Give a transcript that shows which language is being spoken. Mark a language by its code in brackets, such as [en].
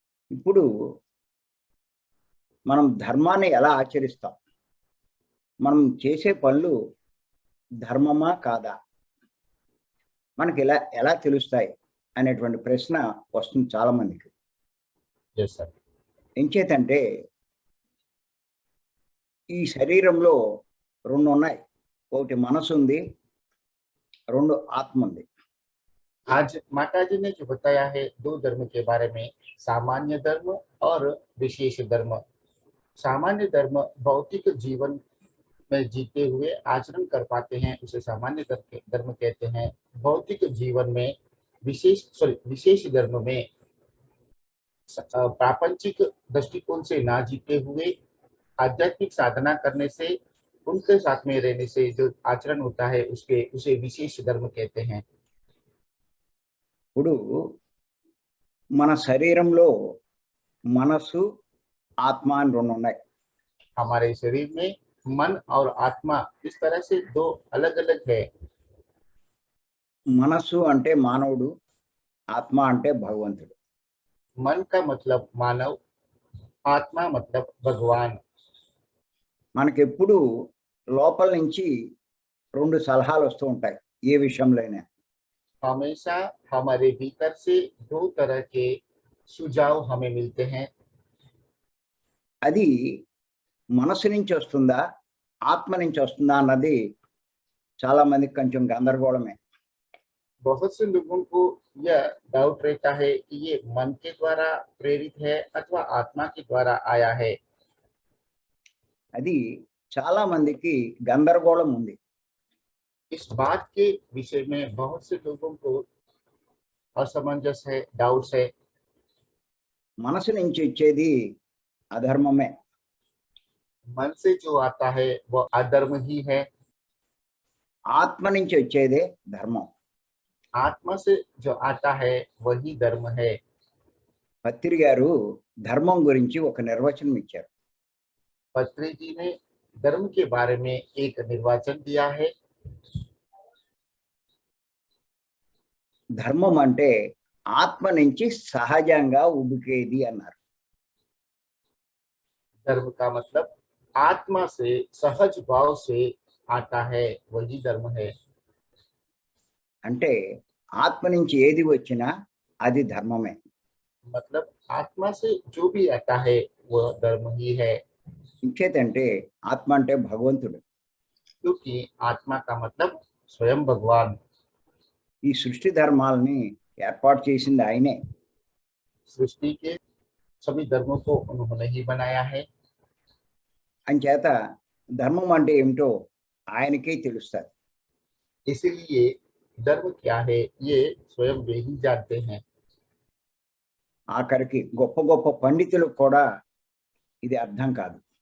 [te] ఇప్పుడు మనం ధర్మాన్ని ఎలా ఆచరిస్తాం, మనం చేసే పనులు ధర్మమా కాదా, మనకి ఎలా తెలుస్తాయి అనేటువంటి ప్రశ్న వస్తుంది చాలా మందికి. [en] Yes, sir. [te] ఎంచేతంటే ఈ శరీరంలో 2 ఉన్నాయి, ఒకటి మనసు ఉంది, 2 ఆత్మ ఉంది. [hi] आज माता जी ने जो बताया है 2 धर्म के बारे में, सामान्य धर्म और विशेष धर्म। सामान्य धर्म भौतिक जीवन में जीते हुए आचरण कर पाते हैं, उसे सामान्य धर्म कहते हैं। भौतिक जीवन में विशेष धर्म में प्रापंचिक दृष्टिकोण से ना जीते हुए आध्यात्मिक साधना करने से, उनके साथ में रहने से जो आचरण होता है उसे विशेष धर्म कहते हैं। [te] ఇప్పుడు మన శరీరంలో మనసు ఆత్మ అని 2 ఉన్నాయి. [hi] हमारे शरीर में मन और आत्मा इस तरह से 2 अलग अलग है। [te] మనసు అంటే మానవుడు, ఆత్మ అంటే భగవంతుడు. [hi] मन का मतलब मानव, आत्मा मतलब भगवान। [te] మనకెప్పుడు లోపల నుంచి 2 సలహాలు వస్తూ ఉంటాయి ఏ విషయంలోనే. [hi] हमेशा हमारे भीतर से 2 तरह के सुझाव हमें मिलते हैं। [te] అది మనసు నుంచి వస్తుందా ఆత్మ నుంచి వస్తుందా అన్నది చాలా మందికి కొంచెం గందరగోళమే. [hi] बहुत से लोगों को यह डाउट रहता है कि ये मन के द्वारा प्रेरित है अथवा आत्मा के द्वारा आया है। [te] అది చాలా మందికి గందరగోళం ఉంది. [hi] इस बात के विषय में बहुत से लोगों को असमंजस है, डाउट्स है। [te] మనసు నుంచి వచ్చేది అధర్మమే, [hi] मन से जो आता है वह अधर्म ही है। [te] ఆత్మ నుంచి వచ్చేదే ధర్మం. [hi] आत्मा से जो आता है वही धर्म है। [te] పత్రి గారు ధర్మం గురించి ఒక నిర్వచనం ఇచ్చారు. [hi] पत्री जी ने धर्म के बारे में एक निर्वचन दिया है। [te] ధర్మం అంటే ఆత్మ నుంచి సహజంగా ఉబికేది అన్నారు. [hi] धर्म का मतलब आत्मा से सहज भाव से आता है, वही धर्म है। [te] అంటే ఆత్మ నుంచి ఏది వచ్చినా అది ధర్మమే. [hi] मतलब आत्मा से जो भी आता है वह धर्म ही है। [te] ఇంకేతంటే ఆత్మ అంటే భగవంతుడు. [hi] क्योंकि आत्मा का मतलब स्वयं भगवान। [te] ఈ సృష్టి ధర్మాలని ఏర్పాటు చేసింది ఆయనే. [hi] सृष्टि के सभी धर्मों को उन्होंने ही बनाया है। [te] అంచేత ధర్మం అంటే ఏమిటో ఆయనకే తెలుస్తుంది. [hi] इसीलिए धर्म क्या है ये स्वयं वे ही जानते हैं। [te] ఆఖరికి గొప్ప గొప్ప పండితులకు కూడా ఇది అర్థం కాదు.